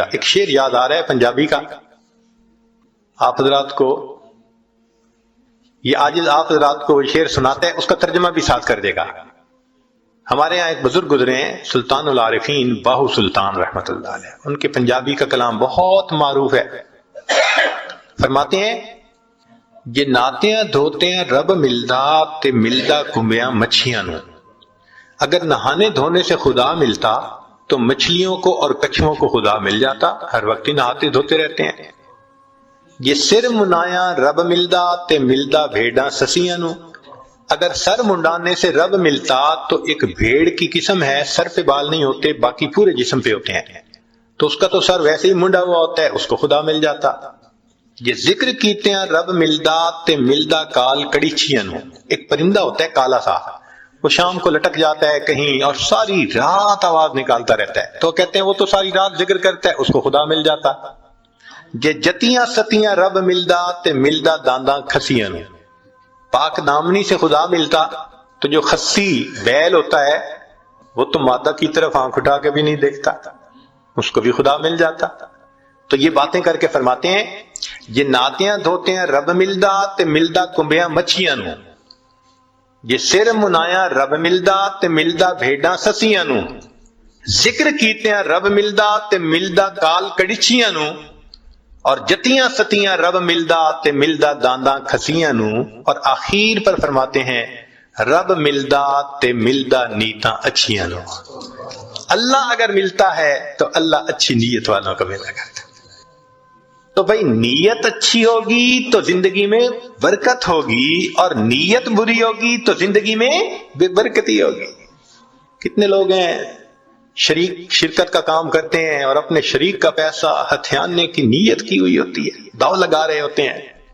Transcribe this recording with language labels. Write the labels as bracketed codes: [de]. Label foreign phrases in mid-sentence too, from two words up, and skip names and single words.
[ur] ایک شعر یاد آ رہا ہے پنجابی کا، آپ حضرات کو یہ عاجز آپ حضرات کو وہ شعر سناتے ہیں، اس کا ترجمہ بھی ساتھ کر دے گا۔ ہمارے یہاں ایک بزرگ گزرے ہیں سلطان العارفین باہو سلطان رحمت اللہ علیہ، ان کے پنجابی کا کلام بہت معروف ہے۔ [pa] فرماتے ہیں یہ ناتیاں دھوتیاں رب ملدا تے ملدا کمبیاں مچھیاں نو، [ur] اگر نہانے دھونے سے خدا ملتا تو مچھلیوں کو اور کچھووں کو خدا مل جاتا، ہر وقت ہی نہاتے دھوتے رہتے ہیں۔ [pa] یہ سر منایا رب ملدا تے ملدا بھیڑاں سسیاں نو، [ur] اگر سر منڈانے سے رب ملتا تو ایک بھیڑ کی قسم ہے، سر پہ بال نہیں ہوتے باقی پورے جسم پہ ہوتے ہیں، تو اس کا تو سر ویسے ہی منڈا ہوا ہوتا ہے، اس کو خدا مل جاتا۔ [pa] یہ ذکر کیتے ہیں رب ملدا تے ملدا کال کڑیچیاں نو، [ur] ایک پرندہ ہوتا ہے کالا سا، وہ شام کو لٹک جاتا ہے کہیں اور ساری رات آواز نکالتا رہتا ہے، تو کہتے ہیں وہ تو ساری رات ذکر کرتا ہے، اس کو خدا مل جاتا۔ [pa] یہ جتیاں ستیاں رب ملدا تے ملدا دانداں کھسیاں نو، [ur] پاک دامنی سے خدا ملتا تو جو خسی بیل ہوتا ہے وہ تو مادہ کی طرف آنکھ اٹھا کے بھی نہیں دیکھتا، اس کو بھی خدا مل جاتا۔ تو یہ باتیں کر کے فرماتے ہیں [pa] یہ ناتیاں دھوتے ہیں رب ملدا تے ملدا کمبیاں مچھیاں نو، یہ سر منایا رب ملدا تے ملدا بھیڑاں سسیاں نو، ذکر کیتے ہیں رب ملدا تے ملدا کال کڑیچیاں نو، اور جتیاں ستیاں رب ملدا تے ملدا دانداں کھسیاں نو، [ur] اور آخر پر فرماتے ہیں [pa] رب ملدا تے ملدا نیتاں اچھیاں نو۔ [ur] اللہ اگر ملتا ہے تو اللہ اچھی نیت والوں کو ملا کرتا۔ تو بھائی نیت اچھی ہوگی تو زندگی میں برکت ہوگی، اور نیت بری ہوگی تو زندگی میں بے برکتی ہوگی۔ کتنے لوگ ہیں شرکت کا کام کرتے ہیں اور اپنے شریک کا پیسہ ہتھیانے کی نیت کی ہوئی ہوتی ہے، داؤ لگا رہے ہوتے ہیں۔